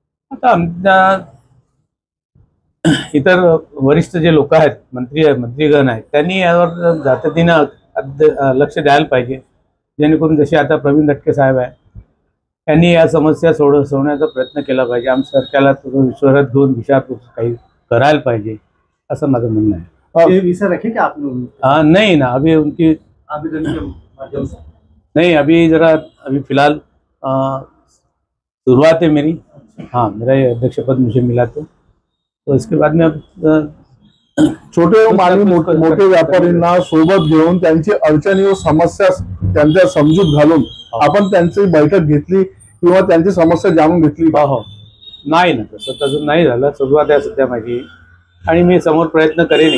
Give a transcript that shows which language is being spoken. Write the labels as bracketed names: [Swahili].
[Marathi] आता आमच्या इतर वरिष्ठ जे लोक आहेत, मंत्रीगण आहेत, त्यांनी यावर जातीनं लक्ष द्यायला पाहिजे, जेणेकरून जसे आता प्रवीण दटके साहेब आहे त्यांनी या समस्या सोडवण्याचा प्रयत्न केला पाहिजे। आमच्या सरकारला विश्वासात घेऊन विचारपूस काही करायला पाहिजे असं माझं म्हणणं आहे। [Hindi] रखे क्या आप लोग? नहीं ना, अभी उनकी नहीं, अभी फिलहाल शुरुआत है मेरी। हाँ, मेरा ये अध्यक्ष पद मुझे मिला तो इसके बाद में अब [Marathi] छोटे आणि मोठे व्यापाऱ्यांना सोबत घेऊन त्यांची अडचणी व समस्या त्यांच्या समजूत घालून आपण त्यांची बैठक घेतली किंवा त्यांची समस्या जाणून घेतली? नाही ना, तसं नाही झालं। सुरुवात आहे सध्या माझी, आणि मी समोर प्रयत्न करेन।